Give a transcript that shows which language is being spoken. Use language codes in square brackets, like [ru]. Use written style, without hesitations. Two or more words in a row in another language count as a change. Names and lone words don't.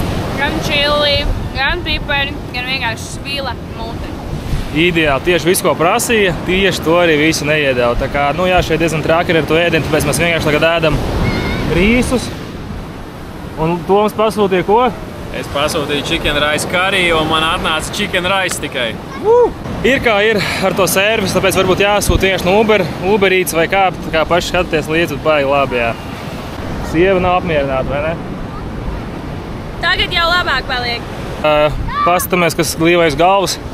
[lv] Gan čili, gan pipari, gan vienkārši svila mute. Ideāli, tieši visu, ko prasīja, tieši to arī visu neiedēva. Tā kā, nu jā, šeit diezgan traki ir ar to ēdienu, tāpēc mēs vienkārši tagad ēdam rīsus. Un Toms pasūtīja ko? Es pasūtīju [en] chicken rice curry, [lv] un man atnāca [en] chicken rice [lv] tikai. Ir kā ir ar to servisu, tāpēc varbūt jāsūt tieši no Uber Eats vai kā, tā kā paši skatāties līdzi, bet baigi labi, jā. Sieva nav apmierināta, vai ne? Tagad jau labāk paliek. Paskatāmies, kas glīvojas galvas.